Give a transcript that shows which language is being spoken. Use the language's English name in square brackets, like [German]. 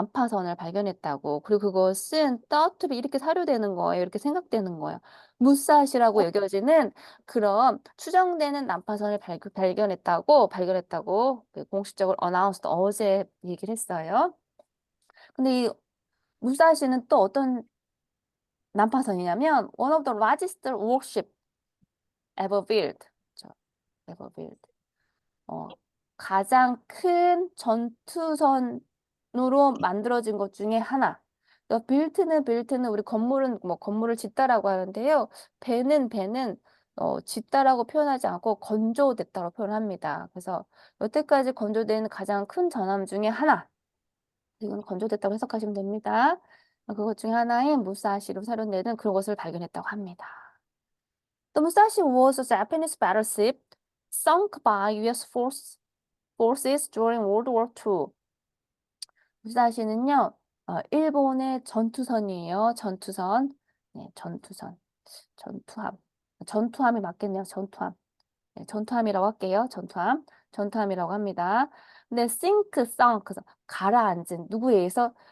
[Korean] 난파선을 발견했다고. 그리고 그것은 [English] thought to be [Korean] 이렇게 사료되는 거예요. 이렇게 생각되는 거예요. 무사시라고 여겨지는 그런 추정되는 난파선을 발견했다고 그 공식적으로 announced 어제 얘기를 했어요. 근데 이 무사시는 또 어떤 난파선이냐면 [English] one of the largest warship ever built. [Korean] 그렇죠? [English] ever built. [Korean] 가장 큰 전투선으로 만들어진 것 중에 하나. 빌트는 우리 건물을 짓다라고 하는데요. 배는 짓다라고 표현하지 않고 건조됐다고 표현합니다. 그래서 여태까지 건조된 가장 큰 전함 중에 하나. 이건 건조됐다고 해석하시면 됩니다. 그것 중에 하나인 무사시로 사료되는 그것을 발견했다고 합니다. [English] The Musashi was a Japanese battleship sunk by U.S. forces during World War II. [Korean] 무사시는요, 일본의 전투선이에요. 전투선. 네, 전투함. 전투함이 맞겠네요. 전투함. 네, 전투함이라고 할게요. 전투함이라고 합니다. 근데 sunk, 가라앉은 누구에 의해서?